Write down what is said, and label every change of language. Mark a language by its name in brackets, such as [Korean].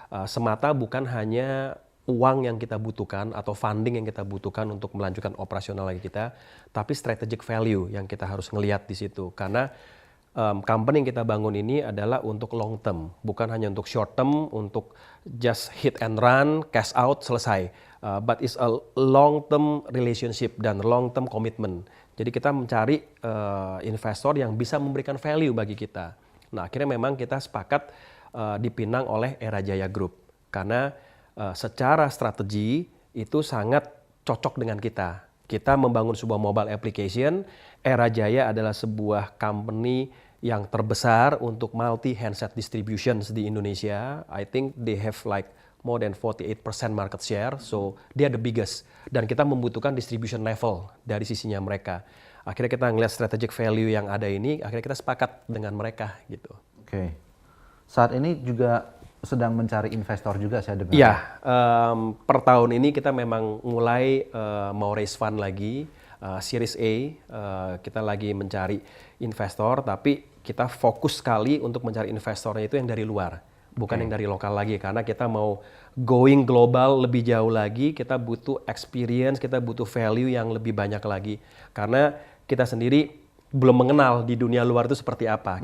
[Indonesian] Semata bukan hanya uang yang kita butuhkan atau funding yang kita butuhkan untuk melanjutkan operasional lagi kita, tapi strategic value yang kita harus ngelihat di situ. Karena company yang kita bangun ini adalah untuk long term, bukan hanya untuk short term, untuk [English] just hit and run, cash out, [Indonesian] selesai. [English] But it's a long term relationship dan long term commitment. [Indonesian] Jadi kita mencari investor yang bisa memberikan value bagi kita. Nah akhirnya memang kita sepakat dipinang oleh Era Jaya Group. Karena secara strategi itu sangat cocok dengan kita. Kita membangun sebuah mobile application. Era Jaya adalah sebuah company yang terbesar untuk multi handset distributions di Indonesia. [English] I think they have like more than 48% market share, so they are the biggest. [Indonesian] Dan kita membutuhkan distribution level dari sisinya mereka. Akhirnya kita ngeliat strategic value yang ada ini, akhirnya kita sepakat dengan mereka gitu. Oke. Saat ini juga sedang mencari investor juga saya dengar. Iya, per tahun ini kita memang mulai mau [English] raise fund [Indonesian] lagi, Series A, kita lagi mencari investor, tapi kita fokus sekali untuk mencari investornya itu yang dari luar, bukan yang dari lokal lagi, karena kita mau [English] going global [Indonesian] lebih jauh lagi, kita butuh experience, kita butuh value yang lebih banyak lagi, karena kita sendiri belum mengenal di dunia luar itu seperti apa.